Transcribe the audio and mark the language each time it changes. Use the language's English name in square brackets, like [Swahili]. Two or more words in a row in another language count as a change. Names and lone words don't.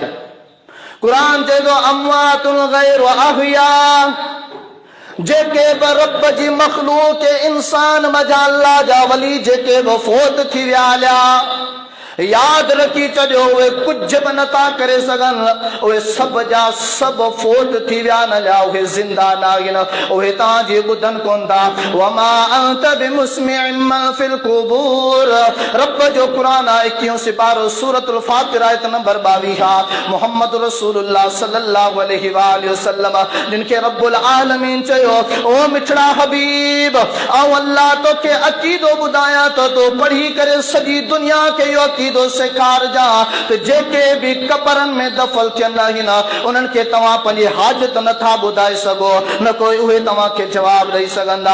[Sindhi] क़ुरान चए थो [Arabic] أموات غير أحياء, [Sindhi] जेके बि रब जी मखलूक इंसान मजा अल्लाह जा वली जेके बि फोत थी विया हलिया, याद रखी छॾियो उहे कुझु बि नथा करे सघनि, उहे सभु जा सभु फोत थी विया न हलिया, उहे ज़िंदा न आहिनि, उहे तव्हांजी ॿुधनि कोन था। [Arabic] وما أنت بمسمع من في القبور, [Sindhi] रब जो क़ुरान आहे 21 सिपारो सूरतुल फातिर आयत नंबर 22 मोहम्मद रसूलुल्लाह [Arabic] صلى الله عليه وسلم [Sindhi] जिनखे रब्बुल आलमीन चयो ओ मिठड़ा हबीब ऐं अल्लाह तोखे अक़ीदो ॿुधायां त तो पढ़ी करे सॼी दुनिया खे इहो अक़ीदो सेखार जा त जेके बि कबरनि में दफ़न थियनि आहिनि उन्हनि खे तव्हां पंहिंजी हाजत नथा ॿुधाए सघो, न कोई उहे तव्हांखे जवाबु ॾेई सघंदा।